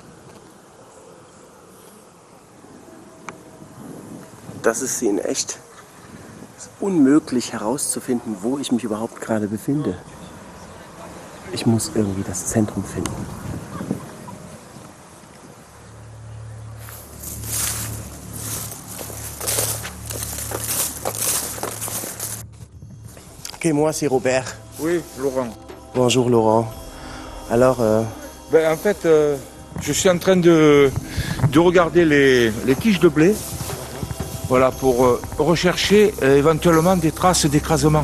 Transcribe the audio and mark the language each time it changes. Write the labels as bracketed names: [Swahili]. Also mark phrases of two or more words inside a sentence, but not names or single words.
[German] Das ist sie in echt. Es ist unmöglich herauszufinden, wo ich mich überhaupt gerade befinde. Ich muss irgendwie das Zentrum finden. [French] Ok, moi c'est Robert. Oui, Laurent. Bonjour Laurent. Alors, en fait, je suis en train de regarder les tiges de blé, voilà, pour rechercher éventuellement des traces d'écrasement.